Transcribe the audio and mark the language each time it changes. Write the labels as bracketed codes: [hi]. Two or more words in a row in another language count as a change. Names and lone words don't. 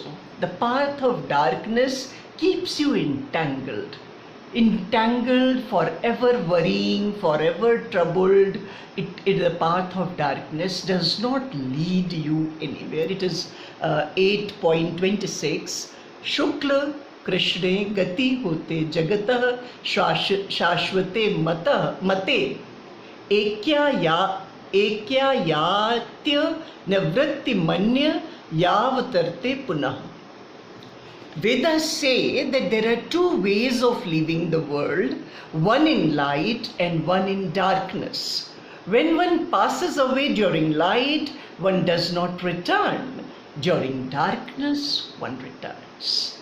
[en] The path of darkness keeps you entangled, forever worrying, forever troubled. The path of darkness does not lead you anywhere. It is 8.26. [sa] Shukla Krishne gati hote jagatah shashvate mate ekya yatya navritti manya yavatarte punah. [en] Vedas say that there are two ways of living the world, one in light and one in darkness. When one passes away during light, one does not return. During darkness, one returns.